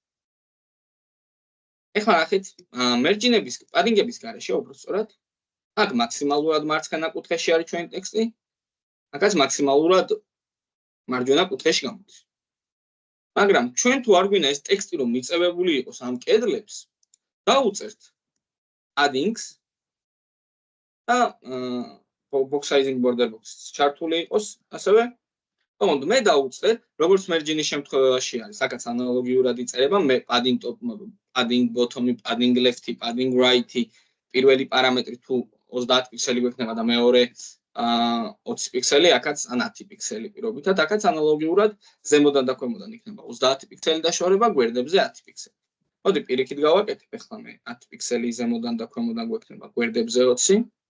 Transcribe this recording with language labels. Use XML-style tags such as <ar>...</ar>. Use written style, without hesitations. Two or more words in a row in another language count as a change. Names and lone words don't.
<ka>ეხლა ნახეთ, მერჯინების, პადინგების გარეშე უბრალოდ აქ მაქსიმალურად მარცხენა კუთხეში არის ჩვენი ტექსტი, აქაც მაქსიმალურად მარჯვენა კუთხეში გამოდის. მაგრამ ჩვენ თუ არ გვინდა ეს ტექსტი რომ მიწებებული იყოს ამ კედლებს, დავუწერთ paddings და</ka> <en>box sizing border box-</en> <ka>ს ჩართული იყოს ასევე. თუმცა მე დავუწერ, როგორც მერჯინის შემთხვევაში არის, აქაც ანალოგიურად იწერება, მე</ka> <en>padding top, padding bottom, padding left, padding right,</en> <ka>პირველი პარამეტრი თუ 30 პიქსელი გვექნება და მეორე 20 პიქსელი, აქაც 10 პიქსელი პირობითად, აქაც ანალოგიურად ზემოდან და ქვემოდან იქნება 30 პიქსელი დაშორება, გვერდებზე 10 პიქსელი. მოდი პირიქით გავაკეთებ, ახლა მე 10 პიქსელი ზემოდან და ქვემოდან გვექნება, გვერდებზე 20.</ka>